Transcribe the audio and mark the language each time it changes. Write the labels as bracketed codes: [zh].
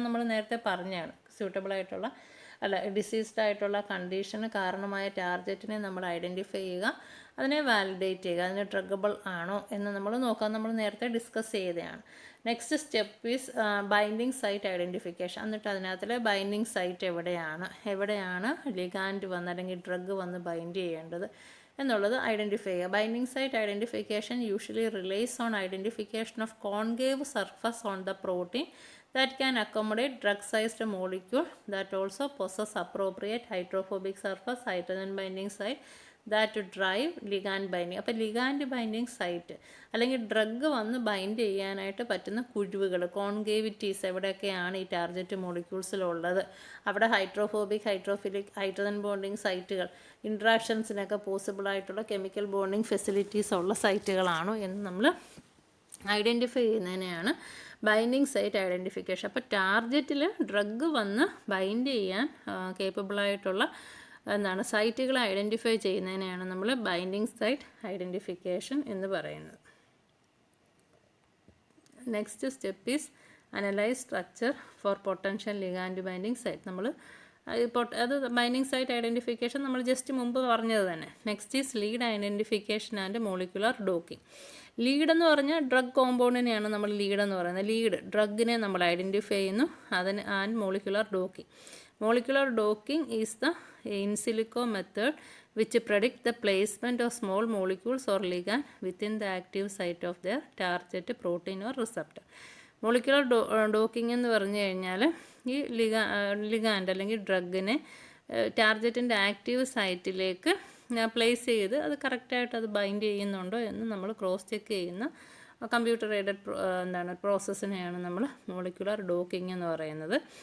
[ml] നമ്മൾ നേരത്തെ പറഞ്ഞാണ് സൂട്ടബിളായിട്ടുള്ള ഡിസീസ്ഡ് ആയിട്ടുള്ള കണ്ടീഷന് കാരണമായ ടാർഗറ്റിനെ നമ്മൾ ഐഡൻറ്റിഫൈ ചെയ്യുക, അതിനെ വാലിഡേറ്റ് ചെയ്യുക, അതിന് ഡ്രഗബിൾ ആണോ എന്ന് നമ്മൾ നോക്കാം. നമ്മൾ നേരത്തെ ഡിസ്കസ് ചെയ്തതാണ്. [en] Next step is binding site identification. [ml] എന്നിട്ട് അതിനകത്തിലെ ബൈൻഡിങ് സൈറ്റ് എവിടെയാണ് ലിഗാൻഡ് വന്ന് അല്ലെങ്കിൽ ഡ്രഗ് വന്ന് ബൈൻഡ് ചെയ്യേണ്ടത് എന്നുള്ളത് ഐഡൻറ്റിഫൈ ചെയ്യുക. [en] Binding site identification usually relies on identification of concave surface on the protein that can accommodate drug-sized molecule that also possess appropriate hydrophobic surface, hydrogen binding site that drive ligand binding. [ml] അപ്പോൾ ligand binding site അല്ലെങ്കിൽ drug വന്ന് bind ചെയ്യാനായിട്ട് പറ്റുന്ന കുഴിവുകൾ, കോൺകേവിറ്റീസ് എവിടെയൊക്കെയാണ് ഈ target മോളിക്യൂൾസിലുള്ളത്, അവിടെ hydrophilic, hydrogen bonding സൈറ്റുകൾ, ഇൻട്രാക്ഷൻസിനൊക്കെ പോസിബിളായിട്ടുള്ള chemical bonding facilities ഉള്ള സൈറ്റുകളാണോ എന്ന് നമ്മൾ ഐഡൻറ്റിഫൈ ചെയ്യുന്നതിനെയാണ് ബൈൻഡിങ് സൈറ്റ് ഐഡൻറ്റിഫിക്കേഷൻ. അപ്പോൾ ടാർഗറ്റിൽ ഡ്രഗ് വന്ന് ബൈൻഡ് ചെയ്യാൻ കേപ്പബിളായിട്ടുള്ള സൈറ്റുകൾ ഐഡൻറ്റിഫൈ ചെയ്യുന്നതിനെയാണ് നമ്മൾ ബൈൻഡിങ് സൈറ്റ് ഐഡൻറ്റിഫിക്കേഷൻ എന്ന് പറയുന്നത്. [en] Next step is analyse structure for potential ligand binding site. [ml] നമ്മൾ അത് ബൈൻഡിങ് സൈറ്റ് ഐഡൻറ്റിഫിക്കേഷൻ നമ്മൾ ജസ്റ്റ് മുമ്പ് പറഞ്ഞത് തന്നെ. [en] Next is lead identification and molecular docking. [ml] Lead എന്ന് പറഞ്ഞാൽ ഡ്രഗ് കോമ്പൗണ്ടിനെയാണ് നമ്മൾ ലീഡ് എന്ന് പറയുന്നത്. ലീഡ് ഡ്രഗിനെ നമ്മൾ ഐഡൻറ്റിഫൈ ചെയ്യുന്നു, അതിന് and molecular docking. [en] Molecular docking is the in silico method which predict the placement of small molecules or ligand within the active site of their target protein or receptor. [ml] Molecular docking എന്ന് പറഞ്ഞു കഴിഞ്ഞാൽ ഈ ligand അല്ലെങ്കിൽ ഡ്രഗിനെ ടാർഗറ്റിൻ്റെ active സൈറ്റിലേക്ക് place ചെയ്ത് അത് കറക്റ്റായിട്ട് അത് bind ചെയ്യുന്നുണ്ടോ എന്ന് നമ്മൾ ക്രോസ് ചെക്ക് ചെയ്യുന്ന കമ്പ്യൂട്ടർ എയ്ഡഡ് പ്രോസസ്സിനെയാണ് നമ്മൾ മോളിക്കുലർ ഡോക്കിംഗ് എന്ന് പറയുന്നത്.